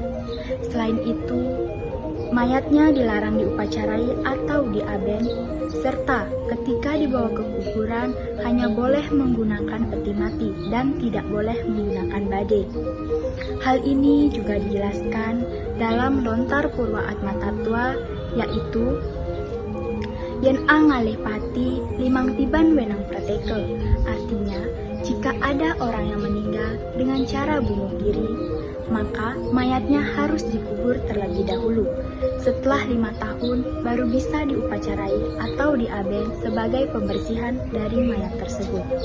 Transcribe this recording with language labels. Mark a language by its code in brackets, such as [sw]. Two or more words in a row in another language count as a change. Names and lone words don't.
[id] Selain itu, mayatnya dilarang diupacarai atau diaben, serta ketika dibawa ke kuburan hanya boleh menggunakan peti mati dan tidak boleh menggunakan badai. Hal ini juga dijelaskan dalam Lontar Purwa Atma Tattwa, yaitu [ban] yen angalih pati limang tiban wenang prateke. [id] Artinya, jika ada orang yang meninggal dengan cara bunuh diri, maka mayatnya harus dikubur terlebih dahulu. Setelah 5 tahun, baru bisa diupacarai atau diaben sebagai pembersihan dari mayat tersebut.